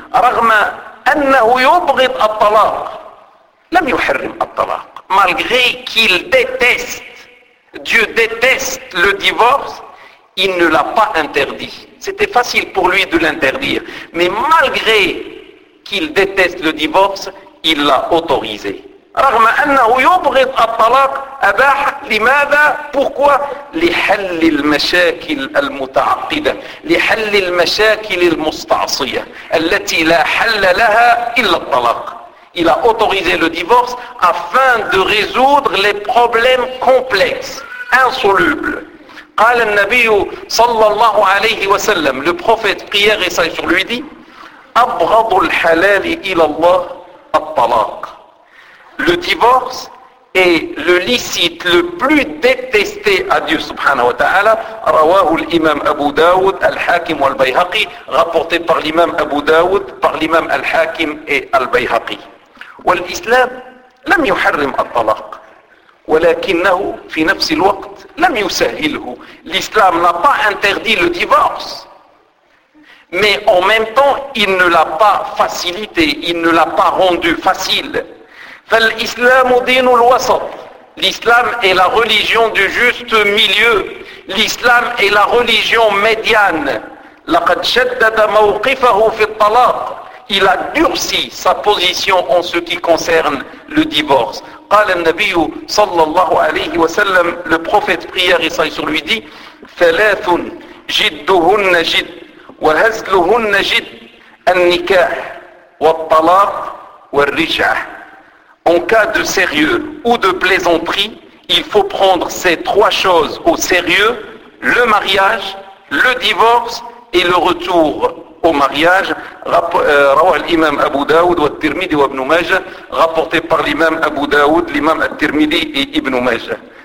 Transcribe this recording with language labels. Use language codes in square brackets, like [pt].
[ar] رَغْمَ أَنَّهُ يُبْغِضُ الطَّلَاقَ لَمْ يُحَرِّمْ الطَّلَاقَ. [fr] Malgré qu'il déteste, Dieu déteste le divorce, il ne l'a pas interdit. C'était facile pour lui de l'interdire. Mais malgré qu'il déteste le divorce, il l'a autorisé. [ar] رغم أنه يبغض الطلاق أباح, لماذا؟ [fr] Pourquoi? [ar] لحل المشاكل المتعقدة, لحل المشاكل المستعصية التي لا حل لها إلا الطلاق. [fr] Il a autorisé le divorce afin de résoudre les problèmes complexes, insolubles. [ar] قال النبي صلى الله عليه وسلم, [fr] le prophète prière et salut sur lui dit, [ar] أبغض الحلال إلى الله الطلاق. [fr] Le divorce est le licite le plus détesté à Dieu subhanahu wa ta'ala. [ar] رواه الإمام أبو داود الحاكم والبيهقي, [fr] rapporté par l'imam Abu Daoud, par l'imam Al-Hakim et Al-Bayhaqi. [ar] والإسلام لم يحرم الطلاق ولكنه في نفس الوقت لم يسهله. [fr] L'islam n'a pas interdit le divorce, mais en même temps il ne l'a pas facilité, il ne l'a pas rendu facile. [ar] فالإسلام دين الوسط, [fr] l'islam est la religion du juste milieu, l'islam est la religion médiane. [ar] لقد شدد موقفه في الطلاق, [fr] il a durci sa position en ce qui concerne le divorce. [ar] قال النبي صلى الله عليه وسلم, [fr] le prophète prière et salut sur lui dit, [ar] ثلاث جدهن جد وهزلهن جد النكاح والطلاق والرجعة. [fr] En cas de sérieux ou de plaisanterie, il faut prendre ces trois choses au sérieux: le mariage, le divorce et le retour au mariage, [ar] rawa l'imam Abu Daoud, wa Tirmidhi wa Ibn Majah, [fr] rapporté par l'imam Abu Daoud, l'imam Tirmidhi et Ibn Majah.